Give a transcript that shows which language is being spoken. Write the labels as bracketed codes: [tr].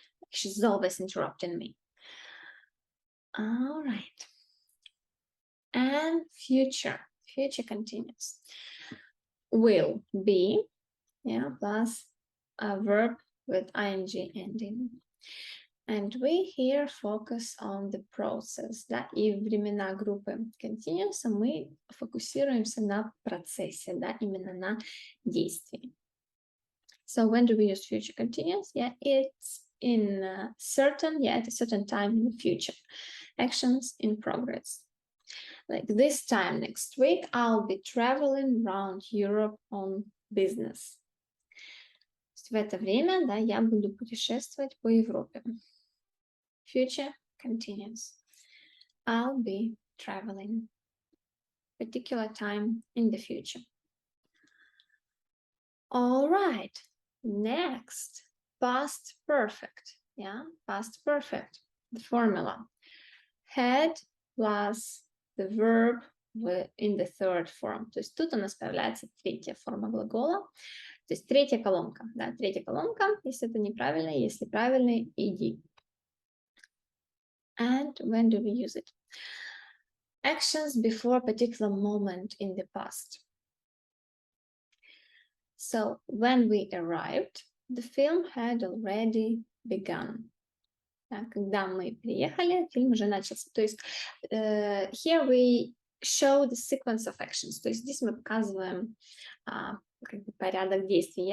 [en] She's always interrupting me. All right. And future continuous. Will be, yeah, plus a verb with ing ending. And we here focus on the process, [ru] да, и времена группы continuous мы фокусируемся на процессе, да, именно на действии. [en] So when do we use future continuous? Yeah, it's in at a certain time in the future. Actions in progress. Like this time next week, I'll be traveling around Europe on business. [ru] В это время, да, я буду путешествовать по Европе. [en] Future continuous. I'll be traveling. Particular time in the future. All right. Next, past perfect. Yeah, past perfect. The formula. Had plus the verb in the third form. [ru] То есть тут у нас появляется третья форма глагола. То есть третья колонка. Да, третья колонка. Если это неправильно, если правильно, иди. [en] And when do we use it? Actions before a particular moment in the past. So when we arrived, the film had already begun. [ru] Когда мы приехали, фильм уже начался. То есть [en] here we show the sequence of actions. [ru] То есть здесь мы показываем как бы порядок действий.